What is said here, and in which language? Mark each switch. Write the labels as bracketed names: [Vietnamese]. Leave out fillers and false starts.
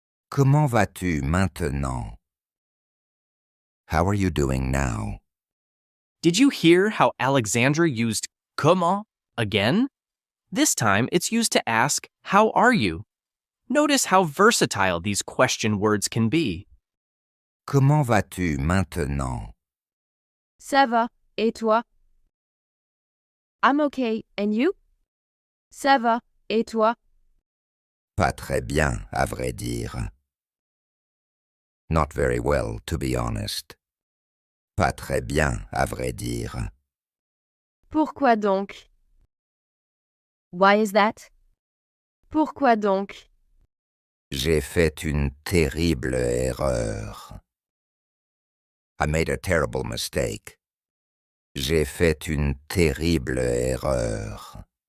[French] Comment vas-tu maintenant? [English] How are you doing now? Did you hear how Alexandra used comment again? This time it's used to ask, how are you? Notice how versatile these question words can be. [French] Comment vas-tu maintenant? Ça va, et toi? [English] I'm okay, and you? [French] Ça va, et toi? Pas très bien, à vrai dire. [English] Not very well, to be honest. [French] Pas très bien, à vrai dire. Pourquoi donc? [English] Why is that? [French] Pourquoi donc? J'ai fait une terrible erreur. [English] I made a terrible mistake. [French] J'ai fait une terrible erreur.